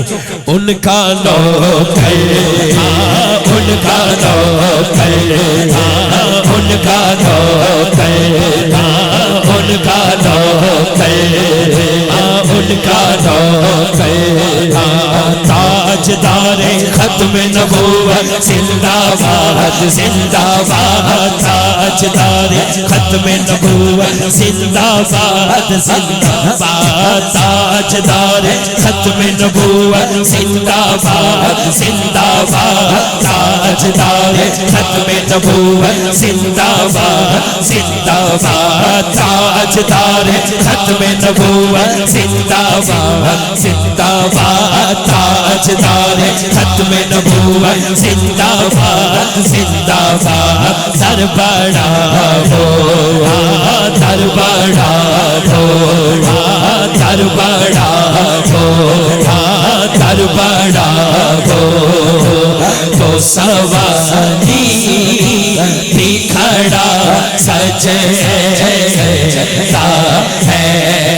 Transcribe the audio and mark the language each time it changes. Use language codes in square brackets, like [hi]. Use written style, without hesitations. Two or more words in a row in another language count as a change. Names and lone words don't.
[ur] ان کا نوکر ان کا نوکر ان کا نوکر ان کا نوکر ان کا نوکر. تاجدار ختم نبوت زندہ باد زندہ باد. تاجدار ختم نبوت زندہ باد زندہ باد. تاجدار ختم نبوت زندہ باد زندہ باد. تاجدار ختم نبوت زندہ باد زندہ باد. تاجدار ختم نبوت زندہ باد زندہ باد. تاجدار ختم نبوت زندہ باد زندہ باد. در بڑا ہو در بڑا ہو در بڑا ہو در بڑا ہو تو سوالی بھی کھڑا سجتا ہے.